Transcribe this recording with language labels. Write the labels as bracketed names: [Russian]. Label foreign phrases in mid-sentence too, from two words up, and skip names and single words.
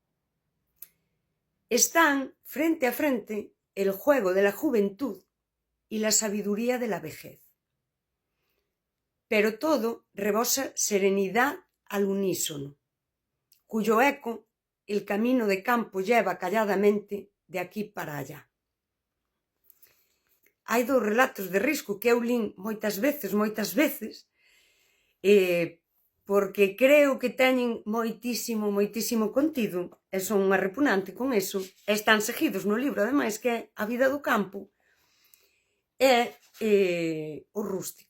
[Spanish] Están frente a frente el juego de la juventud y la sabiduría de la vejez. Pero todo rebosa serenidad al unísono, cuyo eco el camino de campo lleva calladamente de aquí para allá. [Galician] Hai dous relatos de Risco que eu lín moitas veces, porque creo que teñen moitísimo contido, e son unha repugnante con eso, e están seguidos no libro, ademais, que é A vida do campo e o rústico.